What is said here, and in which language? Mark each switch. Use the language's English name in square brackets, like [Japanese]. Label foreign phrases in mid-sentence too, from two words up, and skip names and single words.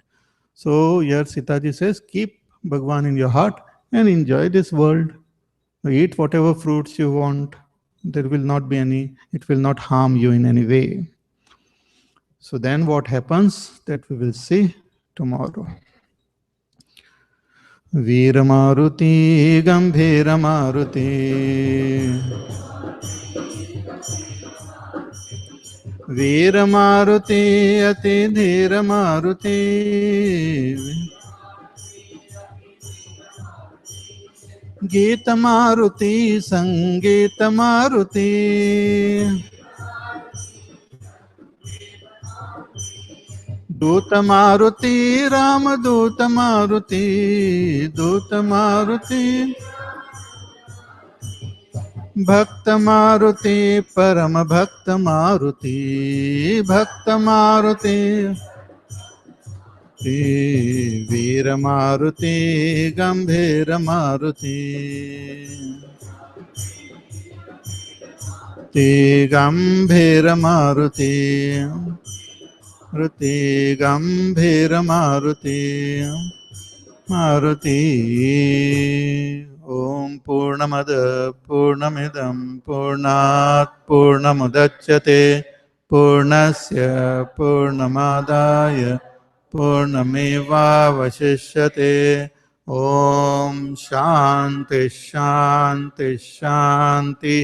[English] So here Sita ji says, keep Bhagwan in your heart and enjoy this world. Eat whatever fruits you want. There will not be any, it will not harm you in any way. So then what happens, that we will see tomorrow. [Sanskrit] Veera Maruti Gambhira Maruti Veera Maruti Ati Dhira Maruti Gita Maruti Sangita Maruti Duta Maruti Rama Duta Maruti Duta Maruti भक्त मारुति परम भक्त मारुति भक्त मारुति वीर मारुति गंभीर मारुति गंभीर मारुति मारुति गंभीर मारुति मारुति। ओम पूर्णमद पूर्णमिदं पूर्णात् पूर्णमुदच्यते पूर्णस्य पूर्णमादाय पूर्णमेवावशिष्यते। ओम शांति शांति शांति।